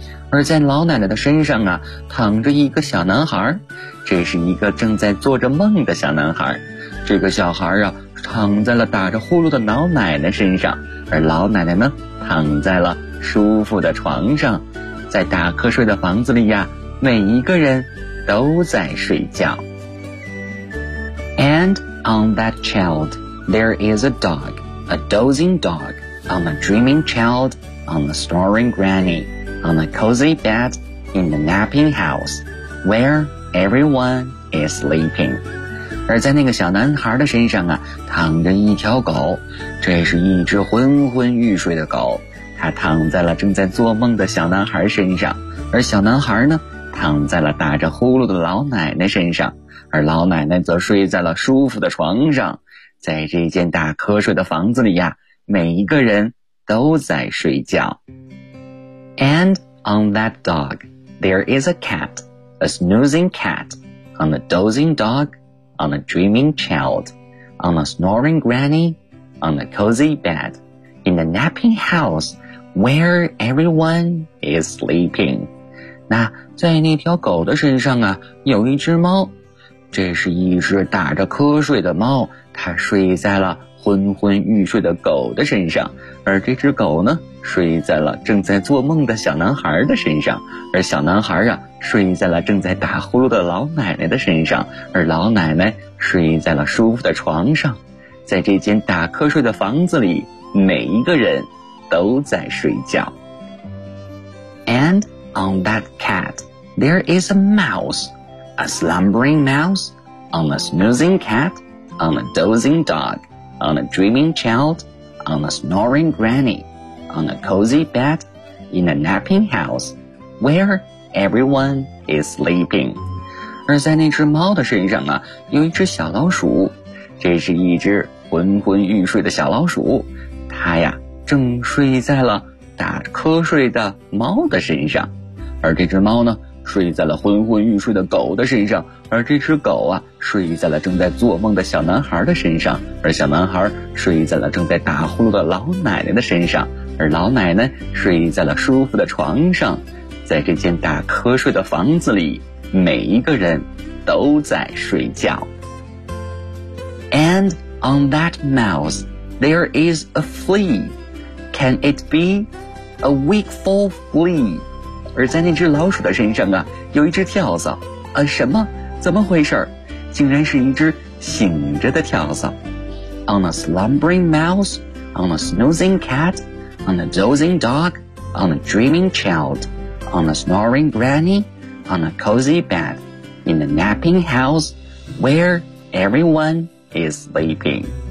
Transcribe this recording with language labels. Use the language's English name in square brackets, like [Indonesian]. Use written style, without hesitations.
[Chinese] 而在老奶奶的身上啊，躺着一个小男孩，这是一个正在做着梦的小男孩。这个小孩啊，躺在了打着呼噜的老奶奶身上，而老奶奶呢，躺在了舒服的床上。在打瞌睡的房子里呀，每一个人都在睡觉。 [English] And on that child, there is a dog, a dozing dog, on a dreaming child, on a snoring granny, on a cozy bed, in the napping house, where everyone is sleeping. [Chinese] 而在那个小男孩的身上啊，躺着一条狗，这是一只昏昏欲睡的狗，它躺在了正在做梦的小男孩身上，而小男孩呢，躺在了打着呼噜的老奶奶身上，而老奶奶则睡在了舒服的床上。在这间打瞌睡的房子里呀，每一个人都在睡觉。 [English] And on that dog, there is a cat, a snoozing cat, on a dozing dogOn a dreaming child, on a snoring granny, on a cozy bed, in a napping house, where everyone is sleeping. [Chinese] 那在那条狗的身上啊，有一只猫，这是一只打着瞌睡的猫，它睡在了昏昏欲睡的狗的身上，而这只狗呢，睡在了正在做梦的小男孩的身上，而小男孩啊，睡在了正在打呼噜的老奶奶的身上，而老奶奶睡在了舒服的床上。在这间打瞌睡的房子里，每一个人都在睡觉。 [English] And on that cat there is a mouse, a slumbering mouse on a snoozing cat, on a dozing dog, on a dreaming child, on a snoring granny, on a cozy bed, in a napping house, where everyone is sleeping. [Chinese] 而在那只猫的身上啊，有一只小老鼠，这是一只昏昏欲睡的小老鼠，它呀正睡在了打瞌睡的猫的身上，而这只猫呢睡在了昏昏欲睡的狗的身上，而这只狗啊睡在了正在做梦的小男孩的身上，而小男孩睡在了正在打呼噜的老奶奶的身上，而老奶奶睡在了舒服的床上。在这间打瞌睡的房子里，每一个人都在睡觉。 [English] And on that mouse there is a flea. Can it be a wakeful flea? [Chinese] 而在那只老鼠的身上啊，有一只跳蚤。什么？怎么回事？竟然是一只醒着的跳蚤。 [English] On a slumbering mouse, on a snoozing cat, on a dozing dog, on a dreaming child, on a snoring granny, on a cozy bed, in a napping house, where everyone is sleeping.